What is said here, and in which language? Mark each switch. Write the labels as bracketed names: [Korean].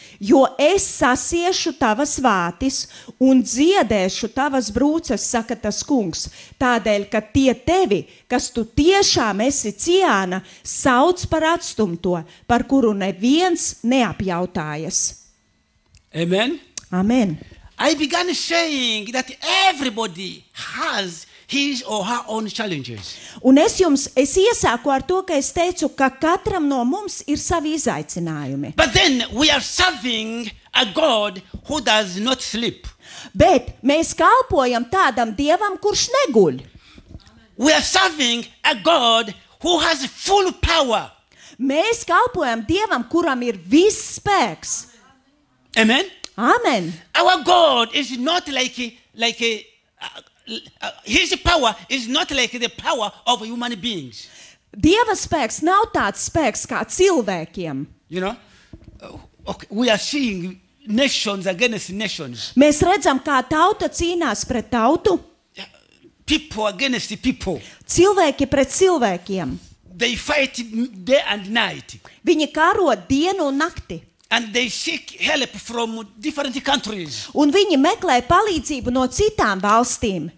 [Latvian] Jo es sasiešu tavas vātis un dziedēšu tavas brūces, saka tas kungs. Tādēļ, ka tie tevi, kas tu tiešām esi Ciāna, sauc par atstumto, par kuru neviens neapjautājas. Amen. Amen. [English] I began saying that everybody has his or her own challenges. [Latvian] Un es iesāku ar to, ka es teicu, ka katram no mums ir savi izaicinājumi. [English] But then we are serving a God who does not sleep. [Latvian] Bet mēs kalpojam tādam Dievam, kurš neguļ. [English] We are serving a God who has full power. [Latvian] Mēs kalpojam Dievam, kuram ir viss spēks. Amen. Amen. [English] Our God is not his power is not like the power of human beings. [Latvian] Dieva spēks nav tāds spēks kā cilvēkiem. [English] You know, okay, we are seeing nations against nations. [Latvian] Mēs redzam, kā tauta cīnās pret tautu. [English] People against people. [Latvian] Cilvēki pret cilvēkiem. [English] They fight day and night. [Latvian] Viņi karo dienu un nakti. [English] And they seek help from different countries. [Latvian] Un viņi meklē palīdzību no citām valstīm.